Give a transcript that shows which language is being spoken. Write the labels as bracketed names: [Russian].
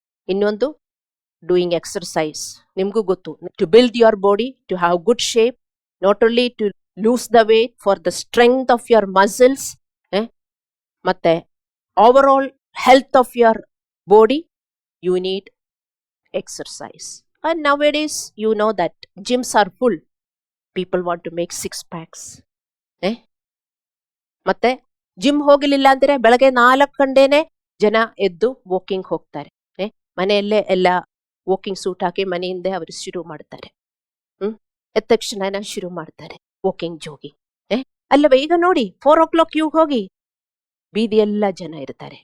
[English] ಇನ್ನೊಂದು doing exercise. [Kannada] ನಿಮ್ಗೂ ಗೊತ್ತು, [English] To build your body, to have good shape, not only to lose the weight, for the strength of your muscles. ಮತ್ತೆ over health of your body, you need exercise. And nowadays, you know that gyms are full. People want to make 6 packs. Eh? [Kannada] ಮತ್ತೆ gym ಹೋಗಲಿಲ್ಲ ಅಂದ್ರೆ ಬೆಳಗ್ಗೆ 4 ಗಂಟೆನೆ ಜನ ಎದ್ದು walking ಹೋಗ್ತಾರೆ. ಮನೆಯಲ್ಲೇ ಎಲ್ಲ ವಾಕಿಂಗ್ ಸೂಟ್ ಹಾಕಿ ಮನೆಯಿಂದ ಅವರು ಶುರು ಮಾಡ್ತಾರೆ. ಎದ್ದ ತಕ್ಷಣ ಶುರು ಮಾಡ್ತಾರೆ ವಾಕಿಂಗ್, ಜೋಗಿಂಗ್. ಅಲ್ಲವೇ ಈಗ ನೋಡಿ 4 o'clock ಹೋಗಿ ಬೀದಿಯೆಲ್ಲ ಜನ ಇರ್ತಾರೆ.